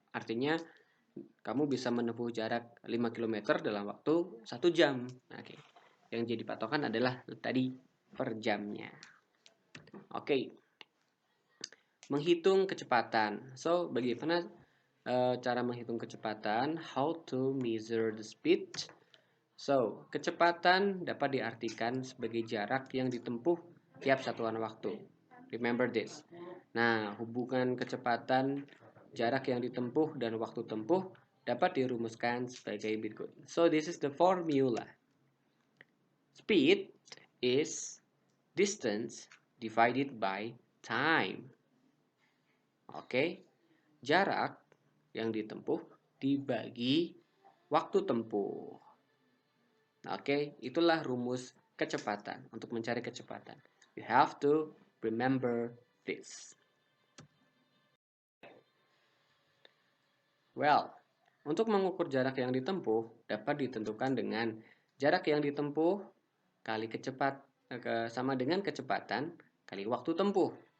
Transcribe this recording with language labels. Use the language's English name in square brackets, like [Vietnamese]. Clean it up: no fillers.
[Indonesian] Artinya kamu bisa menempuh jarak 5 km dalam waktu 1 jam. Oke. Yang jadi patokan adalah tadi per jamnya. Oke. Menghitung kecepatan. So, bagaimana cara menghitung kecepatan? [English] How to measure the speed? [Indonesian] So, kecepatan dapat diartikan sebagai jarak yang ditempuh tiap satuan waktu. [English] Remember this. [Indonesian] Nah, hubungan kecepatan, jarak yang ditempuh, dan waktu tempuh dapat dirumuskan sebagai berikut. [English] So, this is the formula. Speed is distance divided by time. [Indonesian] Oke, jarak yang ditempuh dibagi waktu tempuh. Oke, itulah rumus kecepatan untuk mencari kecepatan. [English] You have to remember this. [Indonesian] Well, untuk mengukur jarak yang ditempuh dapat ditentukan dengan jarak yang ditempuh kali sama dengan kecepatan kali waktu tempuh.